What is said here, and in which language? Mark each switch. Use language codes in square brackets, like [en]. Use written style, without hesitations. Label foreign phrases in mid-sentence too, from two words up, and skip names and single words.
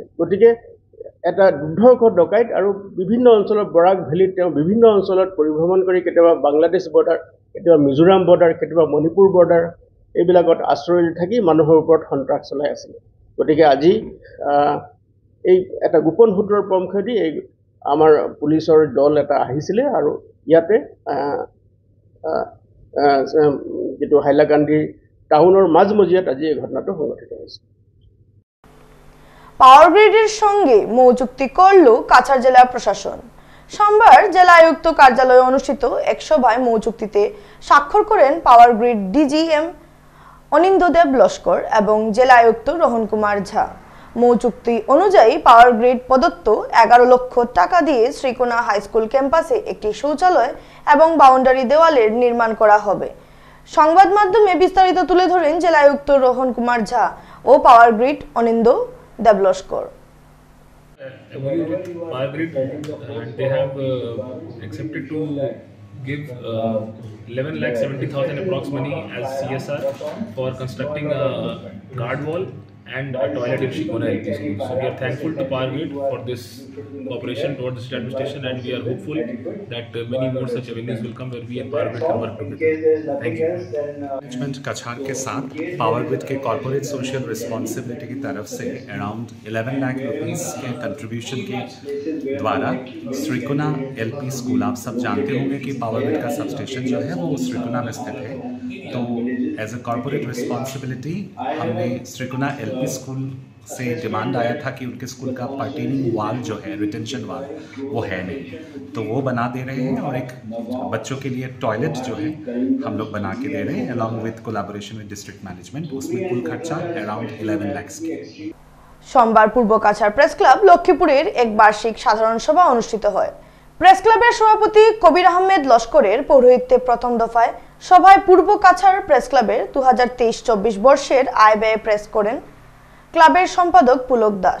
[as] গতিকে এটা দুৰ্ধৰ্ষ ডকাইত আৰু বিভিন্ন অঞ্চলত বৰাক ভেলীত তেওঁ বিভিন্ন অঞ্চলত পৰিভ্ৰমণ কৰি কেতিয়াবা বাংলাদেশ বৰ্ডাৰ, কেতিয়াবা মিজোৰাম বৰ্ডাৰ, কেতিয়াবা মণিপুৰ বৰ্ডাৰ এইবিলাকত আশ্ৰয় থাকি মানুহৰ ওপৰত সন্ত্ৰাস চলাই আছিলে। গতিকে আজি এই এটা গোপন সূত্ৰৰ পৰামৰ্শেদি এই আমাৰ পুলিচৰ দল এটা আহিছিলে আৰু ইয়াতে যেটো হাইলাকান্দি টাউনৰ মাজমজিয়াত আজি এই ঘটনাটো সংঘটিত হৈছে। [bn] পাওয়ার গ্রিডের সঙ্গে মৌ চুক্তি করল কাছাড় জেলা প্রশাসন। সোমবার জেলা আয়ুক্ত কার্যালয়ে অনুষ্ঠিত এক সভায় মৌ চুক্তিতে স্বাক্ষর করেন পাওয়ার গ্রিড ডিজিএম অনিন্দ্যদেব লস্কর এবং জেলা আয়ুক্ত রোহন কুমার ঝা। মৌ চুক্তি অনুযায়ী পাওয়ার গ্রিড প্রদত্ত 11 লক্ষ টাকা দিয়ে শ্রীকোনা হাই স্কুল ক্যাম্পাসে একটি শৌচালয় এবং বাউন্ডারি দেওয়ালের নির্মাণ করা হবে। সংবাদ মাধ্যমে বিস্তারিত তুলে ধরেন জেলা আয়ুক্ত রোহন কুমার ঝা ও পাওয়ার গ্রিড অনিন্দ্য দেবলস্কর। [en] Power Grid, and they have accepted to give 11,70,000 approx money as CSR for constructing a guard wall and a toilet in Shikona LP school. So we are thankful to Power Grid for this cooperation towards the state administration, and we are hopeful that many more such avenues will come where we and Power Grid can work together. Thank you. [hi] मैनेजमेंट कछार के साथ पावर ग्रिड के [en] corporate social responsibility [hi] की तरफ से अराउंड 11 लाख रुपीस के कंट्रीब्यूशन के द्वारा श्रीकुना एलपी स्कूल, आप सब जानते होंगे कि पावर ग्रिड का सबस्टेशन जो है वो श्रीकुना में स्थित है। तो [en] as a corporate responsibility [hi] हमने श्रीकुना एलपी स्कूल से डिमांड आया था कि उनके स्कूल का [en] partitioning wall [hi] जो है, [en] retention wall, [hi] वो है नहीं, तो वो बना दे रहे हैं और एक बच्चों के लिए टॉयलेट जो है हम लोग बना के दे रहे हैं [en] along with collaboration with district management. [hi] उसमें कुल खर्चा अराउंड 11 लाख की। [bn] সোমবার পূর্ব কাছাড় প্রেস ক্লাব লক্ষ্মীপুরের এক বার্ষিক সাধারণ সভা অনুষ্ঠিত হয়। প্রেস ক্লাবের সভাপতি কবির আহমেদ লস্করের পৌরোহিত্যে প্রথম দফায় সভায় পূর্ব কাছাড় প্রেস ক্লাবের 2023-24 বর্ষের আয় ব্যয় প্রেস করেন ক্লাবের সম্পাদক পুলক দাস।